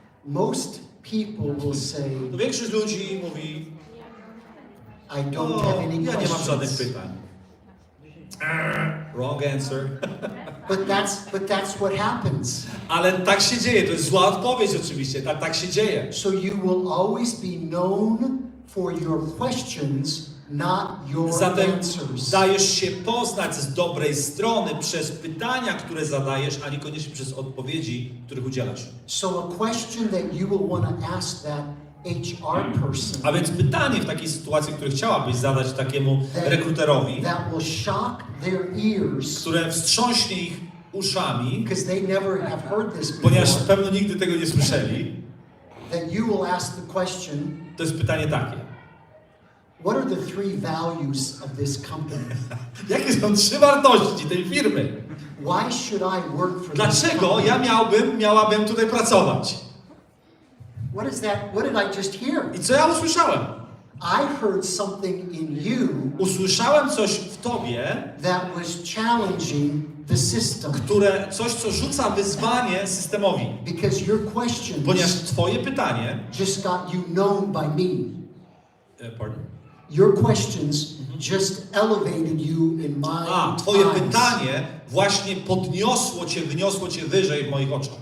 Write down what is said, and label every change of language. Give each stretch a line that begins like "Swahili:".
English: most people will say,
Polish: to większość ludzi mówi,
English: I don't have any
Polish: ja nie mam żadnych
English: questions.
Polish: pytań.
English: Wrong answer. But that's what happens.
Polish: Ale tak się dzieje, to jest zła odpowiedź oczywiście, tak się dzieje.
English: So you will always be known for your questions, not your
Polish: Zatem
English: answers.
Polish: dajesz się poznać z dobrej strony przez pytania, które zadajesz, a niekoniecznie przez odpowiedzi, których udzielasz.
English: So a question that you will want to ask that HR person
Polish: A więc pytanie w takiej sytuacji, które chciałabyś zadać takiemu rekruterowi,
English: that will shock their ears
Polish: które wstrząśnie ich uszami,
English: because they never have heard this
Polish: ponieważ
English: before,
Polish: pewno nigdy tego nie słyszeli,
English: that you will ask the question,
Polish: to jest pytanie takie.
English: what are the three values of this company?
Polish: Jakie są 3 wartości tej firmy?
English: Why should I work for this
Polish: Dlaczego
English: company?
Polish: ja miałabym tutaj pracować?
English: What is that? What did I just hear?
Polish: I co ja usłyszałem?
English: I heard something in you
Polish: Usłyszałem coś w tobie,
English: that was challenging the system.
Polish: coś, co rzuca wyzwanie systemowi.
English: Because your questions
Polish: Ponieważ twoje pytanie...
English: just got you known by me. Pardon? Your questions just elevated you in my
Polish: Twoje
English: eyes.
Polish: pytanie właśnie wyniosło cię wyżej w moich oczach.